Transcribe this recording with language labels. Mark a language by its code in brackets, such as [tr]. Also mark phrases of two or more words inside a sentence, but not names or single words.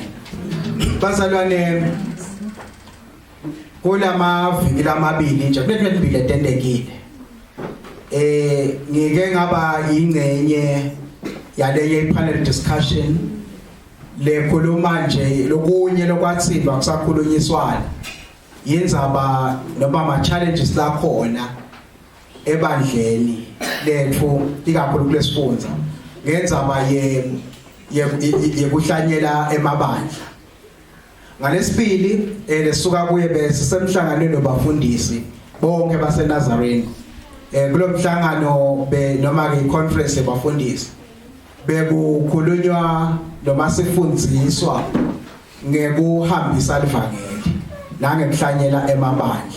[ss] Bazalwane kulama viki lamabili nje kulethe impilo etendekile ngike ngaba ingcenye yale panel discussion lekhuluma nje lokunye lokwathindwa kusakhulunyiswana yenzaba noma ama challenges la khona ebandleni lethu ikakhulu kulesifundza ngenzaba yekuhlanyela emabandla ngalesibili lesuka kuye bese semhlanganweni nobafundisi bonke baseNazarene kulo mhlangano noma ke conference yabafundisi bekukhulunywa noma sifundziswa ngekuhambisa ivangeli nangekuhlanyela emabandla.